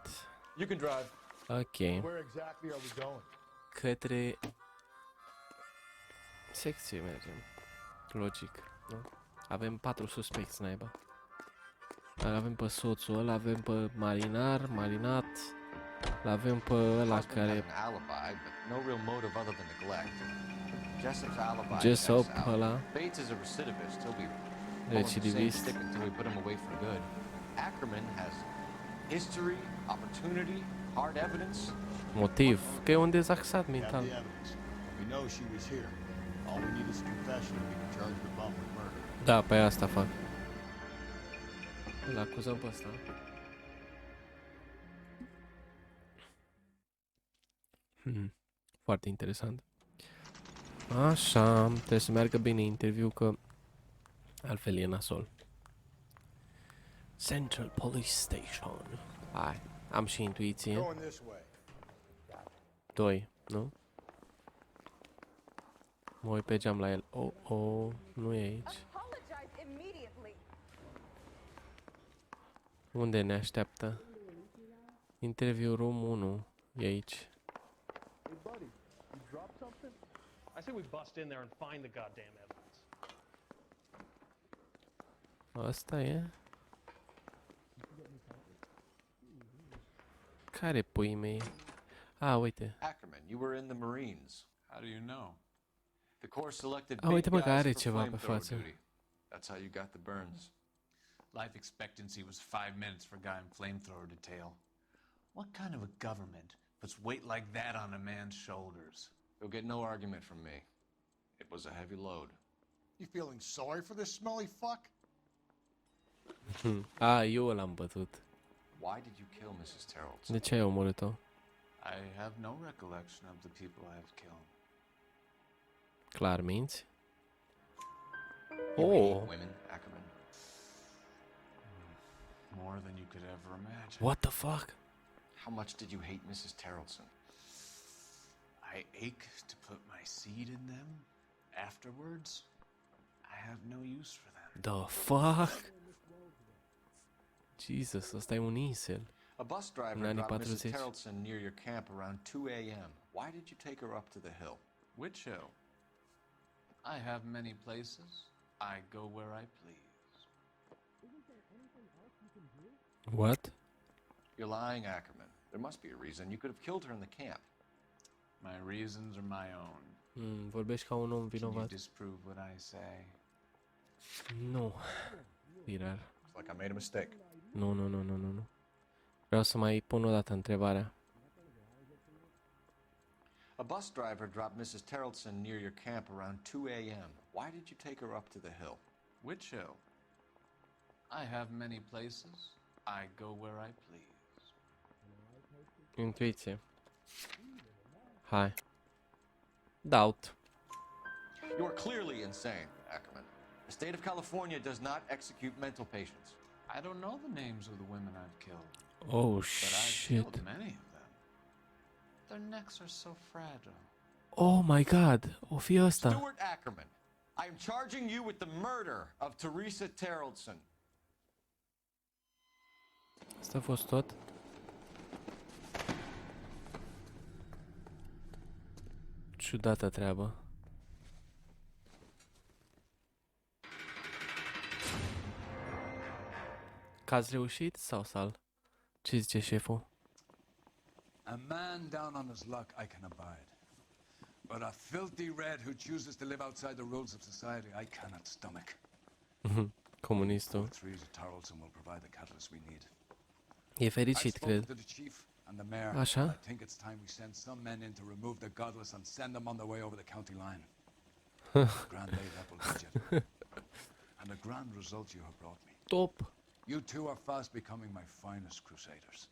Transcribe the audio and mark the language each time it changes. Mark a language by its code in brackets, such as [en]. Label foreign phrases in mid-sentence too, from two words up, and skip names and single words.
[ro] Ok. Către secție mergem. Logic, nu? Avem 4 suspecți, naiba. Dar avem pe soțul ăla, avem pe marinar, marinat. L-avem pe ăla [en] Husband [ro] care... [en] had an alibi, but no real motive other than neglect. Jessup's alibi Jessop, checks out. [ro] ăla. [en] Bates is a recidivist. He'll be pulling the same Recidivist. stick until we put him away for good. Ackerman has history, opportunity, hard evidence. [ro] Motiv. Că e un dezaxat [en] We have [ro] mental. [en] the evidence. We know she was here. All we need is a confession and we can charge the bum with murder. [ro] Da, pe asta fac. Îl acuzăm pe ăsta. Foarte interesant. Așa, trebuie să meargă bine interviu, că altfel e nasol. [en] Central Police Station. [ro] Hai, am și intuiție. [en] Going this way. [ro] 2, nu? Mă uit pe geam la el. Nu e aici. Unde ne așteaptă? [en] Interview room [ro] 1 e aici. [en] Hey, buddy, you dropped something? I say we bust in there and find the goddamn evidence. [ro] Asta e? Care pui mei? Uite. [en] Ackerman, you were in the Marines. How do you know? The Corps selected [ro] Uite mă că are [en] guys for [ro] ceva pe [en] flamethrower [ro] față. [en] duty. That's how you got the burns. Life expectancy was 5 minutes for a guy in flamethrower detail. What kind of a government puts weight like that on a man's shoulders? You'll get no argument from me. It was a heavy load. You feeling sorry for this smelly fuck? [ro] Eu l-am bătut. [en] Why did you kill Mrs. Terrellson? [ro] De ce ai omorât-o? [en] I have no recollection of the people I have killed. [ro] Clar minți? [en] You hate women, Ackerman. More than you could ever imagine. What the fuck? How much did you hate Mrs. Terrellson? I ache to put my seed in them. Afterwards, I have no use for them. The fuck? Jesus, [ro] ăsta e un incel. [en] A bus driver [ro] În anii [en] dropped Mrs. [ro] 40. [en] Terrellson near your camp around 2 a.m. Why did you take her up to the hill? Which hill? I have many places. I go where I please. What? You're lying, Ackerman. There must be a reason. You could have killed her in the camp. My reasons are my own. [ro] Vorbești ca un om [en] Can you [ro] vinovat. [en] disprove what I say? [ro] Nu. Irar. [en] Looks like I made a mistake. [ro] Nu. Vreau să mai pun o dată întrebarea. [en] A bus driver dropped Mrs. Terrellson near your camp around 2 a.m. Why did you take her up to the hill? Which hill? I have many places. I go where I please. [ro] Intuiție. Hai. [en] Doubt. You are clearly insane, Ackerman. The state of California does not execute mental patients. I don't know the names of the women I've killed. Oh, but I've shit. killed many of them. Their necks are so fragile. Oh my god. [ro] O fi ăsta. [en] Stuart Ackerman, I am charging you with the murder of Teresa Terrellson. [ro] Asta a fost tot? Ciudată treabă. Că-ați reușit sau sal? Ce zice șeful? [en] A man down on his luck I can abide. But a filthy red who chooses to live outside the rules of society I cannot stomach. [ro] Comunistul. [en] Threes of Tarleton will provide the catalyst we need. [ro] E fericit, [en] I've spoken [ro] cred. [en] to the chief and the mayor. [ro] Așa? [en] I think it's time we send some men in to remove the godless and send them on their way over the county line. Grand day that will get you. And a grand result you have brought me. [ro] Top. [en] You two are fast becoming my finest crusaders.